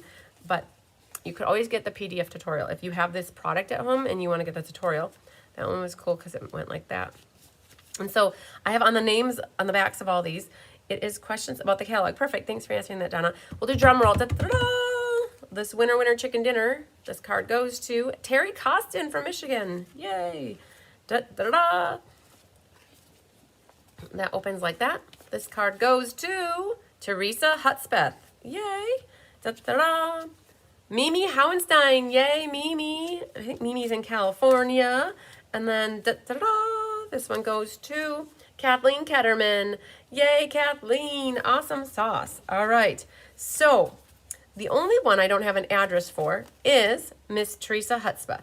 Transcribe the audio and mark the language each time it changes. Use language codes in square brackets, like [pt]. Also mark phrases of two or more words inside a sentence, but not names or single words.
[en] But you could always get the PDF tutorial. If you have this product at home and you want to get the tutorial, that one was cool because it went like that. And so I have on the names on the backs of all these, it is questions about the catalog. Perfect. Thanks for answering that, Donna. We'll do drum roll. Da-da-da! This winner chicken dinner. This card goes to Terry Costin from Michigan. Yay. Da-da-da-da. That opens like that. This card goes to Teresa Hutspeth. Yay. Da-da-da-da. Mimi Howenstein. Yay, Mimi. I think Mimi's in California. And then da-da-da. This one goes to Kathleen Ketterman. Yay, Kathleen. Awesome sauce. All right. So the only one I don't have an address for is Miss Teresa Hutspeth.